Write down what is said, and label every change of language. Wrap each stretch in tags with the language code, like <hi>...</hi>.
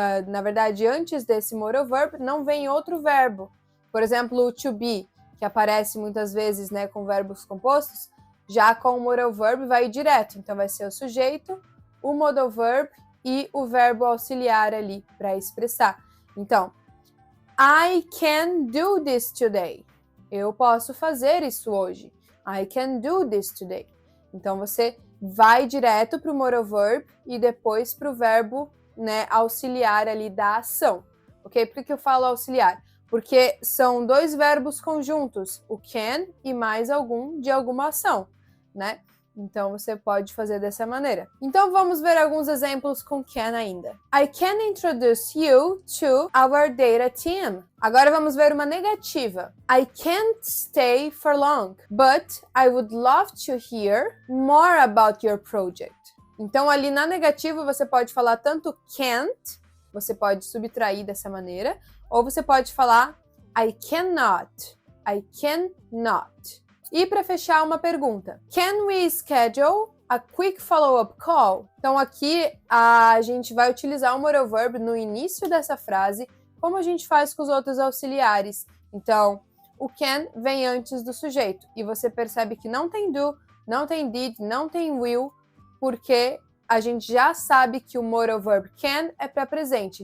<pt>Na verdade, antes desse modal verb, não vem outro verbo. Por exemplo, o to be, que aparece muitas vezes, né, com verbos compostos, já com o modal verb vai direto. Então, vai ser o sujeito, o modal verb e o verbo auxiliar ali para expressar. Então,</pt> <en>I can do this today.</en> <pt>Eu posso fazer isso hoje.</pt> <en>I can do this today.</en> <pt>Então, você vai direto para o modal verb e depois para o verbo, né, auxiliar ali da ação, ok? Por que eu falo auxiliar? Porque são dois verbos conjuntos, o can e mais algum de alguma ação, né? Então, você pode fazer dessa maneira. Então, vamos ver alguns exemplos com can ainda.</pt> <en>I can introduce you to our data team.</en> <pt>Agora, vamos ver uma negativa.</pt> <en>I can't stay for long, but I would love to hear more about your project.</en> <pt>Então, ali na negativa, você pode falar tanto can't, você pode subtrair dessa maneira, ou você pode falar I cannot.</pt> <en>I cannot.</en> <pt>E para fechar, uma pergunta.</pt> <en>Can we schedule a quick follow-up call?</en> <pt>Então, aqui a gente vai utilizar o modal verb no início dessa frase, como a gente faz com os outros auxiliares. Então, o can vem antes do sujeito. E você percebe que não tem do, não tem did, não tem will, porque a gente já sabe que o modal verb can é para presente.</pt>